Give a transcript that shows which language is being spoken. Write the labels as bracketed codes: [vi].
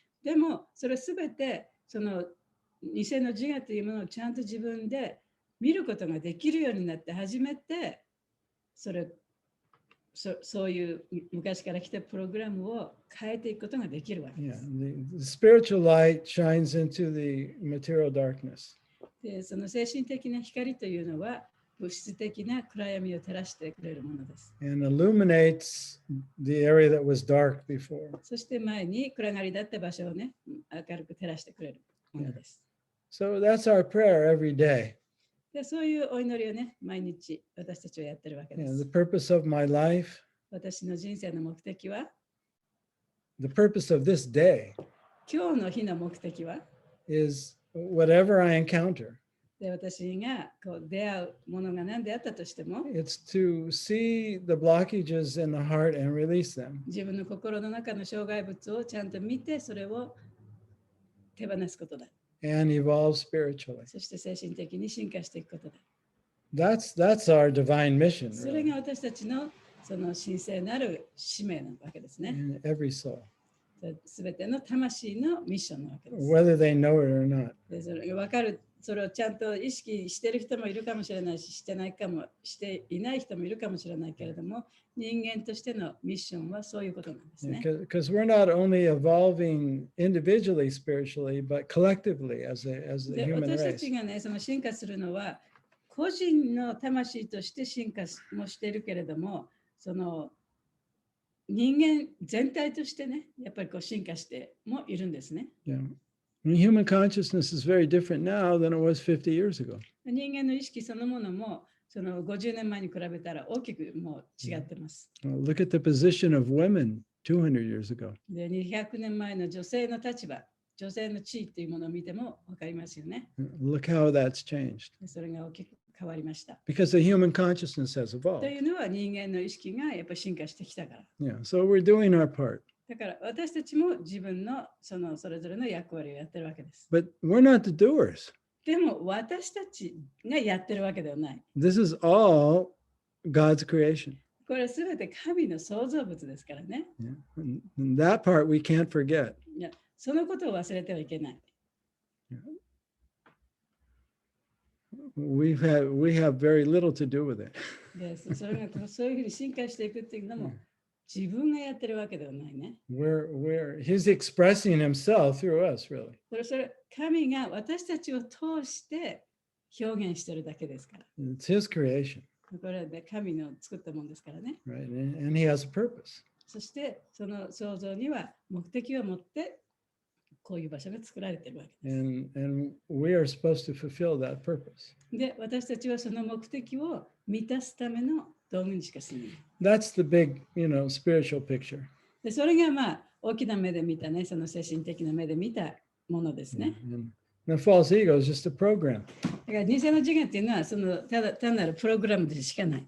[ja] でもそれすべてその偽の自我というものをちゃんと自分で見ることができるようになって初めてそういう昔から来たプログラムを変えていくことができるわけで [en] Yeah. [ja] す。 [en] The spiritual light shines into the material darkness. [ja] でその精神的な光というのは物質的な暗闇を照らしてくれるものです。 [en] And illuminates the area that was dark before. [ja] そして前に暗がりだった場所をね、明るく照らしてくれるものです。 [en] So that's our prayer every day. [ja] でそういうお祈りをね、毎日私たちはやってるわけで [en] The purpose of my life, [ja] 私の人生の目的は、 [en] the purpose of this day [ja] 今日の日の目的は、 [en] is whatever I encounter. [ja] で私がこう出会うものが何であったとしても、 [en] It's to see the blockages in the heart and release them. [ja] 自分の心の中の障害物をちゃんと見て、それを手放すことだ。 [en] And evolve spiritually. [ja] そして精神的に進化していくことだ。 [en] That's our divine mission, [ja] それ [en] really, [ja] が私たちのその神聖なる使命なわけですね。 [en] in every soul, [ja] すべての魂のミッションなわけです。 [en] whether they know it or not. [ja] でそれが分かる、それをちゃんと意識している人もいるかもしれないし、していない人もいるかもしれないけれども、人間としてのミッションはそういうことなんですね。 [en] Because we're not only evolving individually spiritually, but collectively as the [ja] で [en] human [ja] 私たち [en] race. [ja] がね、その進化するのは、個人の魂として進化もしているけれども、その人間全体としてね、やっぱりこう進化してもいるんですね。 [en] Yeah. And human consciousness is very different now than it was 50 years ago. [ja] 人間の意識そのものも、その50年前に比べたら大きくもう違ってます。 [en] Look at the position of women 200 years ago. [ja] で、200年前の女性の立場、女性の地位というものを見ても分かりますよね。 [en] Look how that's changed. [ja] でそれが大きく変わりました。 [en] Because the human consciousness has [ja] と [en] evolved. [ja] いうのは人間の意識がやっぱり進化してきたから。 [en] Yeah. So we're doing our part. [ja] だから私たちも自分のそれぞれの役割をやってるわけです。 [en] But we're not the doers. [ja] でも私たちがやってるわけではない。 [en] This is all God's creation. [ja] これはすべて神の創造物ですからね。 [en] Yeah. And that part we can't forget. [ja] いや、そのことを忘れてはいけない。 [en] We have very little to do with it. [ja] でそれがそういうふうに進化していくっていうのも自分がやってるわけではないね。 [en] He's expressing himself through us, really. [ja] それ神が私たちを通して表現してるだけですから。 [en] It's his creation, [ja] これは、ね、神の作ったものですからね。 [en] right? And he has a purpose. [ja] そしてその創造には目的を持ってこういう場所が作られているわけです。 [en] And we are supposed to fulfill that purpose. [ja] で、私たちはその目的を満たすための道具にしかすぎない。 [en] That's the big, spiritual picture. [ja] で、それがまあ大きな目で見たね、その精神的な目で見たものですね。 [en] And the false ego is just a program. [ja] だから偽の自我っていうのはその単なるプログラムでしかない。